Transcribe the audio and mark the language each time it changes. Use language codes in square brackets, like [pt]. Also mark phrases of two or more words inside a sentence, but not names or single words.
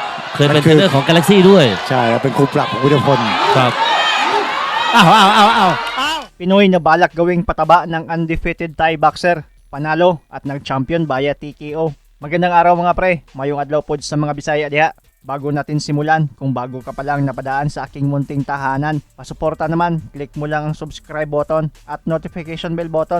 [th] เคยเป็นเทรนเนอร์ของกาแล็กซี่ด้วย ใช่เป็นครูปรับของวิทยพล ครับ [tl] Pinoy na balak gawing pataba ng [en] undefeated Thai boxer, [tl] panalo at nag-champion via TKO. Magandang araw mga pre, [ceb] mayong adlaw pod sa mga Bisaya diha. [tl] Bago natin simulan, kung bago ka pa lang napadaan sa aking munting tahanan, pasuporta naman, click mo lang ang [en] subscribe button [tl] at [en] notification bell button.